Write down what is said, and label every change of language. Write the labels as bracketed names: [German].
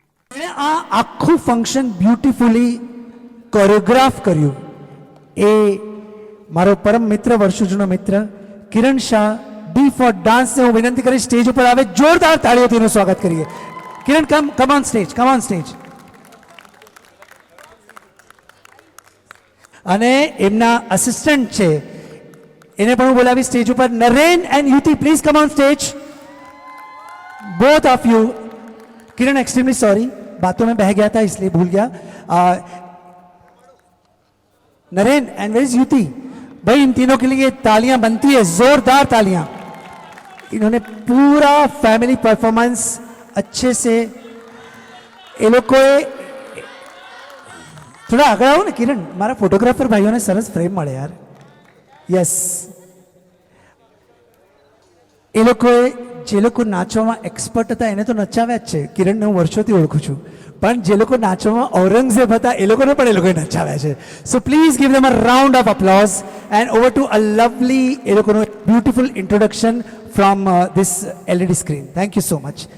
[Gujarati] આ આખું function beautifully choreograph કર્યું એ મારો પરમ મિત્ર, વર્ષો જૂનો મિત્ર કિરણ શાહ, ડી ફોર ડાન્સને હું વિનંતી કરી સ્ટેજ ઉપર આવે. જોરદાર તાળીઓથી એનું સ્વાગત કરીએ. કિરણ, [English] Come on stage, come on stage. [Gujarati] અને એમના અસિસ્ટન્ટ છે એને પણ હું બોલાવી સ્ટેજ ઉપર. [English] Naren and Yuti, please come on stage. Both of you. [Hindi] Kiran, extremely sorry, बातों में बह गया था इसलिए भूल गया. नरेन [English] and where is [Hindi] युति. भाई इन तीनों के लिए तालियां बनती है, जोरदार तालियां. इन्होंने पूरा फैमिली परफॉर्मेंस अच्छे से, ये लोग को थोड़ा आगे आओ ना किरण, [Gujarati] मारा फोटोग्राफर भाइयों ने सरस फ्रेम મળે યાર. યસ, એ લોકોએ જે લોકો નાચવામાં એક્સપર્ટ હતા એને તો નચાવ્યા જ છે. કિરણને હું વર્ષોથી ઓળખું છું, પણ જે લોકો નાચવામાં ઔરંગઝેબ હતા એ લોકોને પણ એ લોકોએ નચાવ્યા છે. [English] so please give them a round of applause and over to a lovely, [Gujarati] એ લોકોનું [English] Beautiful introduction from this LED screen. Thank you so much.